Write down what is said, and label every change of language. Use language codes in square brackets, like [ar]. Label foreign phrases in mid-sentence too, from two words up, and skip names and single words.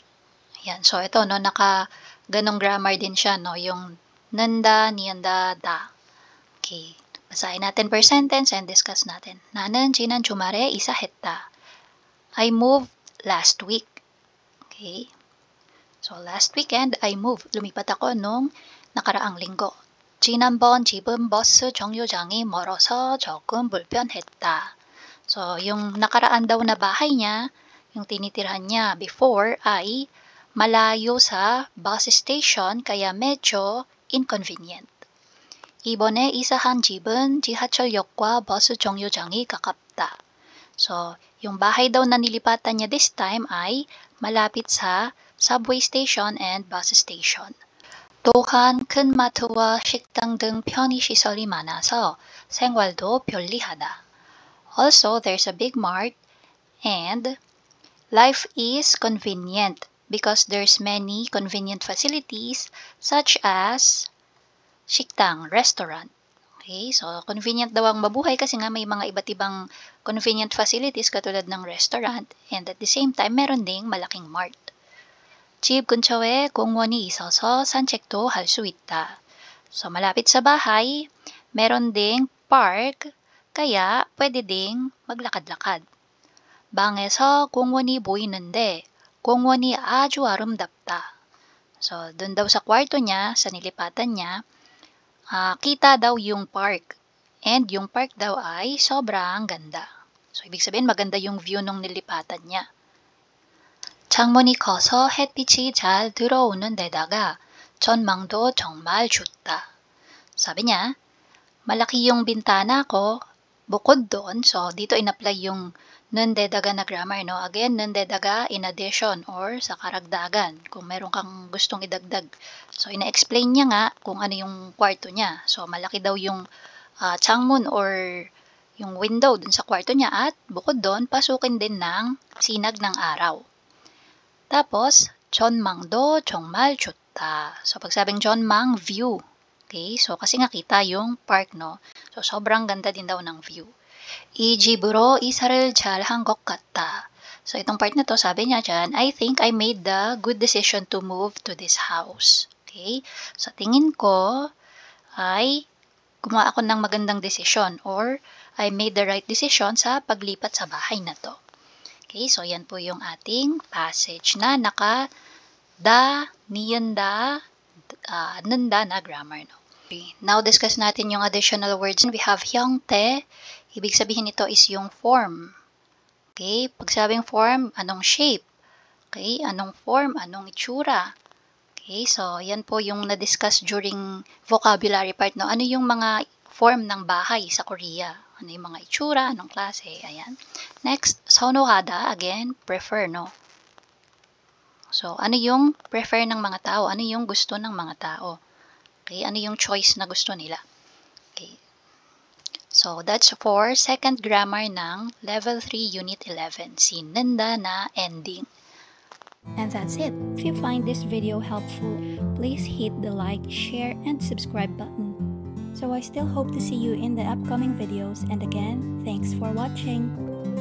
[tl] Yan. So, ito, no, ganong grammar din siya, no? Yung nanda, niyanda, da. Okay. Basahin natin [en] per sentence and discuss [tl] natin. [ko] 나는 지난 주말에 이사했다. [en] I moved last week. Okay. So, last weekend, I moved. [tl] Lumipat ako nung nakaraang linggo. [ko] 지난번 집은 버스 정류장이 멀어서 조금 불편했다. [tl] So, yung nakaraan daw na bahay niya, yung tinitirhan niya before ay malayo sa [en] bus station [tl] kaya medyo inconvenient. [ko] 이번에 이사한 집은 지하철역과 버스 정류장이 가깝다. [tl] So, yung bahay daw na nilipatan niya [en] this time [tl] ay malapit sa [en] subway station and bus station. [ko] 또한 큰 마트와 식당 등 편의시설이 많아서 생활도 편리하다. [en] Also, there's a big mart and life is convenient because there's many convenient facilities such as 식당, restaurant. [tl] Okay, so convenient daw ang mabuhay kasi nga may mga iba't ibang [en] convenient facilities [tl] katulad ng [en] restaurant and at the same time [tl] meron ding malaking mart. [ko] 집 근처에 공원이 있어서 산책도 할 수 있다. [tl] So malapit sa bahay, meron ding park kaya pwede ding maglakad-lakad. [ko] 방에서 공원이 보이는데 공원이 아주 아름답다. [tl] So dun daw sa kwarto niya, sa nilipatan niya, kita daw yung park. And yung park daw ay sobrang ganda. So, ibig sabihin maganda yung view nung nilipatan niya. [ko] 창문이 커서 햇빛이 잘 들어오는 데다가 전망도 정말 좋다. [tl] Sabi niya, malaki yung bintana ko, bukod doon, so dito in-apply yung nandedaga na grammar, no? Again, nandedaga [en] in addition [tl] or sa karagdagan, kung meron kang gustong idagdag. So, ina-explain niya nga kung ano yung kwarto niya. So, malaki daw yung 창문 or yung window dun sa kwarto niya at bukod doon, pasukin din ng sinag ng araw. Tapos, [ko] 전망도 정말 좋다. [tl] So, pag sabing 전망, view. Okay, so kasi nga kita yung park, no? So, sobrang ganda din daw ng view. [ko] 이 집으로 이사를 잘 한 것 같다. [tl] So, itong part na to, sabi niya dyan, [en] I think I made the good decision to move to this house. Okay? So, [tl] tingin ko ay gumawa ako ng magandang desisyon [en] or I made the right decision [tl] sa paglipat sa bahay na to. Okay, so yan po yung ating passage na naka-da, niyanda, nanda na grammar. [en] No? Okay. Now, discuss [tl] natin yung [en] additional words. We have hyangtae. [tl] Ibig sabihin nito is yung form. Okay, pag sabing form, anong shape? Okay, anong form, anong itsura? Okay, so yan po yung na-discuss during vocabulary part. No? Ano yung mga form ng bahay sa Korea? Ano yung mga itsura, anong klase? Ayan. Next, 선호하다, [en] again, prefer, [tl] no? So, ano yung prefer ng mga tao? Ano yung gusto ng mga tao? Okay, ano yung choice na gusto nila? [en] Okay. So, that's for second grammar ng Level 3, Unit 11, si Nanda na ending. And that's it. If you find this video helpful, please hit the like, share, and subscribe button. So I still hope to see you in the upcoming videos, and again, thanks for watching.